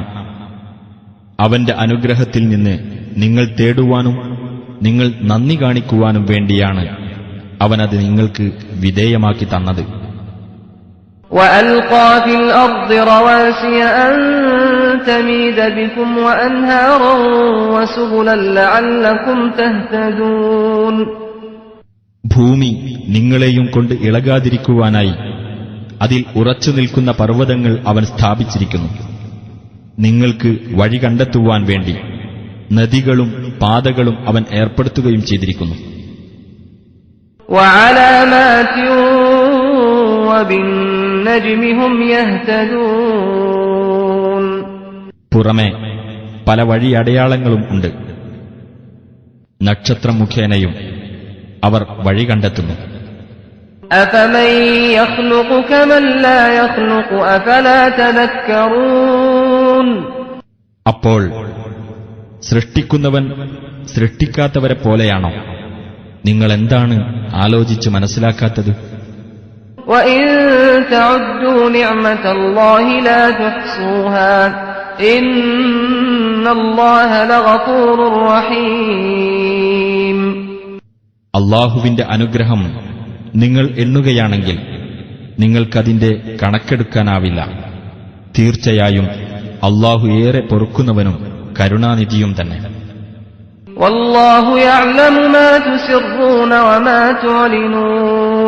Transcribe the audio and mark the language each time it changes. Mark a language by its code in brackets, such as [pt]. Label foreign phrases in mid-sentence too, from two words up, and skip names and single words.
[ml] അവന്റെ അനുഗ്രഹത്തിൽ നിന്ന് നിങ്ങൾ തേടുവാനും നിങ്ങൾ നന്ദി കാണിക്കുവാനും വേണ്ടിയാണ് അവനത് നിങ്ങൾക്ക് വിധേയമാക്കി തന്നത്. [ar] وألقى في الأرض رواسي أن تميد بكم وأنهارا وسبلا لعلكم تهتدون. [ml] ഭൂമി നിങ്ങളെയും കൊണ്ട് ഇളകാതിരിക്കുവാനായി അതിൽ ഉറച്ചു നിൽക്കുന്ന പർവ്വതങ്ങൾ അവൻ സ്ഥാപിച്ചിരിക്കുന്നു. നിങ്ങൾക്ക് വഴി കണ്ടെത്തുവാൻ വേണ്ടി നദികളും പാതകളും അവൻ ഏർപ്പെടുത്തുകയും ചെയ്തിരിക്കുന്നു. [ar] وعلامات وبالنجم هم يهتدون. [ml] പുറമെ പല വഴിയടയാളങ്ങളും ഉണ്ട്. നക്ഷത്രം മുഖേനയും അവർ വഴി കണ്ടെത്തുന്നു. [ar] أفمن يخلق كمن لا يخلق أفلا تذكرون. [ml] അപ്പോൾ സൃഷ്ടിക്കുന്നവൻ സൃഷ്ടിക്കാത്തവരെ പോലെയാണോ? നിങ്ങൾ എന്താണ് ആലോചിച്ച് മനസ്സിലാക്കാത്തത്? [ar] وإن تعدوا نعمة الله لا تحصوها إن الله لغفور رحيم. [ml] അല്ലാഹുവിന്റെ അനുഗ്രഹം നിങ്ങൾ എണ്ണുകയാണെങ്കിൽ നിങ്ങൾക്കതിന്റെ കണക്കെടുക്കാനാവില്ല. തീർച്ചയായും അല്ലാഹു ഏറെ പൊറുക്കുന്നവനും കരുണാനിധിയും തന്നെ. [ar] والله يعلم ما تسرون وما تعلنون.